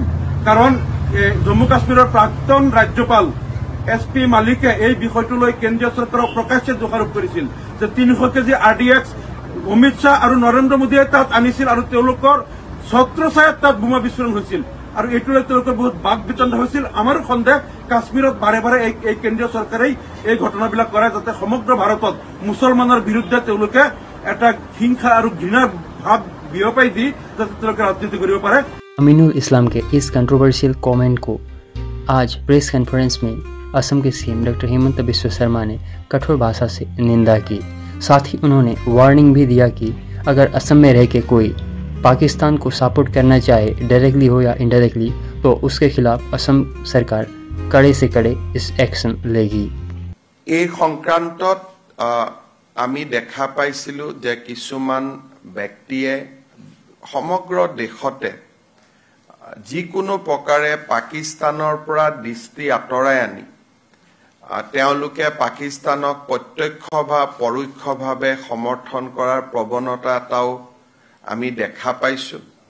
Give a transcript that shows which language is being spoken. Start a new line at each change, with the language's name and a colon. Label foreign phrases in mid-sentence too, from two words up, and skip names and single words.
Assamese: কাৰণ জম্মু কাশ্মীৰৰ প্ৰাক্তন ৰাজ্যপাল SP মালিকে এই বিষয়টো লৈ কেন্দ্ৰীয় চৰকাৰক প্ৰকাশ্যে দোষাৰোপ কৰিছিল যে 300 কেজি RDX অমিত শ্বাহ আৰু নৰেন্দ্ৰ মোদীয়ে তাত আনিছিল আৰু তেওঁলোকৰ ছত্ৰছায়াত তাত বোমা বিস্ফোৰণ হৈছিল আৰু এইটোলৈ তেওঁলোকৰ বহুত বাক বিতণ্ড হৈছিল। আমাৰ সন্দেহ কাশ্মীৰত বাৰে বাৰে এই কেন্দ্ৰীয় চৰকাৰেই এই ঘটনাবিলাক কৰে যাতে সমগ্ৰ ভাৰতত মুছলমানৰ বিৰুদ্ধে তেওঁলোকে এটা হিংসা আৰু ঘৃণাৰ ভাৱ বিয়পাই দি যাতে তেওঁলোকে ৰাজনীতি কৰিব পাৰে।
Hindi: अमीनुल इस्लाम के इस
English: controversial comment
Hindi: को आज
English: press conference
Hindi: में असम के सीएम डॉक्टर हेमंत बिस्व शर्मा ने कठोर भाषा से निंदा की। साथ ही उन्होंने वार्निंग भी दिया कि अगर असम में रह के कोई पाकिस्तान को सपोर्ट करना चाहे डायरेक्टली हो या इनडायरेक्टली तो उसके खिलाफ असम सरकार कड़े से कड़े इस एक्शन लेगी।
Assamese: এই সংক্ৰান্তত আমি দেখা পাইছিলো যে কিছুমান ব্যক্তিয়ে সমগ্ৰ দেশতে যিকোনো প্ৰকাৰে পাকিস্তানৰ পৰা দৃষ্টি আঁতৰাই আনি তেওঁলোকে পাকিস্তানক প্ৰত্যক্ষ বা পৰোক্ষভাৱে সমৰ্থন কৰাৰ প্ৰৱণতা এটাও আমি দেখা পাইছো।